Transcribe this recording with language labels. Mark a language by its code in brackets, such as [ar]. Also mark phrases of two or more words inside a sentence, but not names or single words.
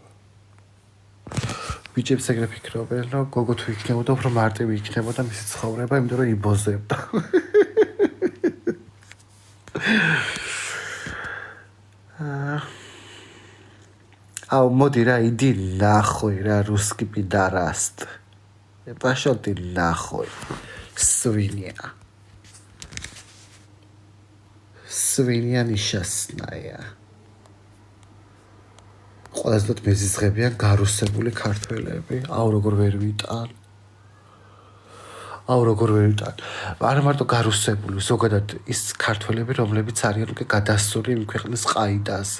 [ka] ბიჭებს ეგრე ფიქრობენ, რომ გოგო თუ იქნებოდა, უფრო მარტივი იქნებოდა მისი ცხოვრება, იმიტომ რომ იბოზებდა. აუ მოდი რა, [ru] иди нахуй [ka] რა [ru] русский пидараст. Пошел ты нахуй, свинья. Свинья несчастная. [ka] ყველაზე მეზიზღებიან გარუსებული ქართველები. აუ როგორ ვერ ვიტან. აუ როგორ ვერ ვიტან. არა მარტო გარუსებული, ზოგადად ის ქართველები, რომლებიც არიან უკვე გადასული იმ ქვეყნის ყაიდაზე.